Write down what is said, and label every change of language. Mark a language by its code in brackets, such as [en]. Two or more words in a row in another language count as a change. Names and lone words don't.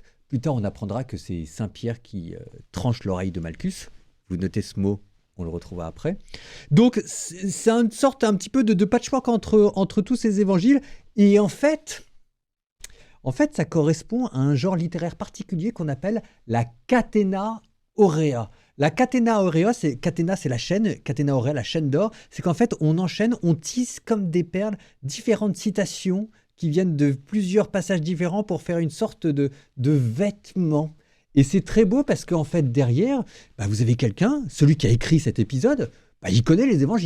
[fr] Plus tard, on apprendra que c'est Saint Pierre qui tranche l'oreille de Malchus. Vous notez ce mot, on le retrouvera après. Donc, c'est une sorte un petit peu de patchwork entre tous ces évangiles. Et en fait, ça correspond à un genre littéraire particulier qu'on appelle la [la] catena aurea. La catena aurea, catena, [fr] c'est la chaîne, [la] catena aurea, [fr] la chaîne d'or. C'est qu'en fait, on enchaîne, on tisse comme des perles différentes citations qui viennent de plusieurs passages différents pour faire une sorte de vêtement. Et c'est très beau parce qu'en fait, derrière, vous avez quelqu'un, celui qui a écrit cet épisode, il connaît les évangiles.